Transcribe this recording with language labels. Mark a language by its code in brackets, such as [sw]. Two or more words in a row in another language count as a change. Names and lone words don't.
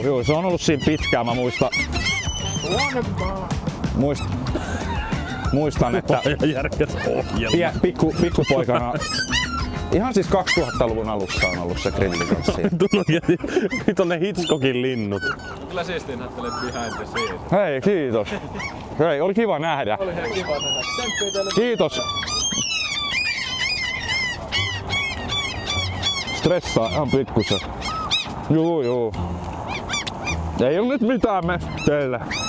[fi] Juu, se on ollut siinä pitkään. Mä muistan, että pikkupoikana, ihan siis 2000-luvun alussa on ollut se grillikanssi. Nyt on ne Hitchcockin linnut. Kyllä siistiin näyttelet [en] behind the scenes. [fi] Hei, kiitos. Hei, oli kiva nähdä. Oli ihan kiva nähdä. Tsemppiä teille. Kiitos. Stressaa ihan pikkusen. Juu. Ei oo nyt mitään me teille.